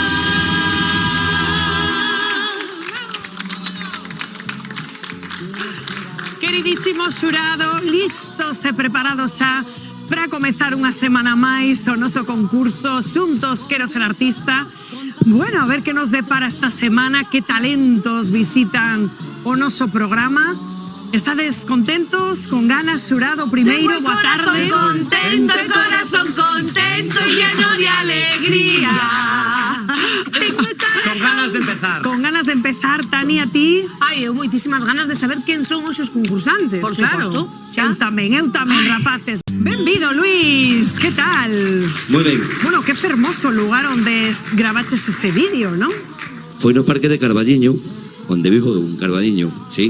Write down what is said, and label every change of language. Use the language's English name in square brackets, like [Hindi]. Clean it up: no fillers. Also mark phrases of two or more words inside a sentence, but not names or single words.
[Galician] Queridísimo xurado, listos e preparados xa para comezar unha semana máis o noso concurso Xuntos Quero Ser Artista. Bueno, a ver que nos depara esta semana, que talentos visitan o noso programa. Estades contentos, con ganas, xurado primeiro, boa tarde. [Spanish] Contento, el corazón contento y lleno de alegría. Con ganas de empezar. Con ganas de empezar, Tania, [Galician] a ti? Ai, eu moitísimas ganas de saber quen son os concursantes, Por claro. suposto. Eu tamén, rapaces. Benvido, Luis, que tal? Moi ben. Bueno, que fermoso lugar onde gravaches ese vídeo, non? Foi no Parque de Carballiño, onde vivo un Carballiño, sí?